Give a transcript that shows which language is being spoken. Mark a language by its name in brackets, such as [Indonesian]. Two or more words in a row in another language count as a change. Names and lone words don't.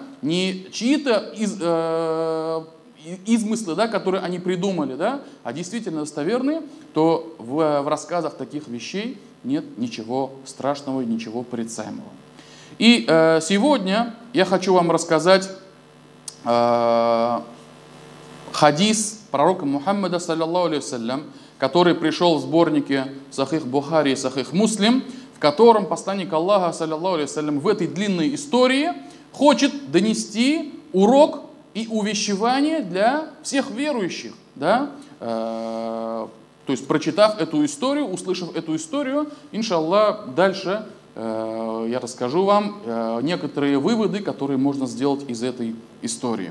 [Russian] Не чьи-то измыслы, да, которые они придумали, да, а действительно достоверные, то в рассказах таких вещей нет ничего страшного и ничего порицаемого. И сегодня я хочу вам рассказать хадис пророка Мухаммада, [Arabic] صلى الله عليه وسلم, [Russian] который пришел в сборнике Сахих Бухари и Сахих Муслим, в котором посланник Аллаха, [Arabic] صلى الله عليه وسلم, [Russian] в этой длинной истории хочет донести урок и увещевание для всех верующих. Да? То есть, прочитав эту историю, услышав эту историю, иншаллах, дальше я расскажу вам некоторые выводы, которые можно сделать из этой истории.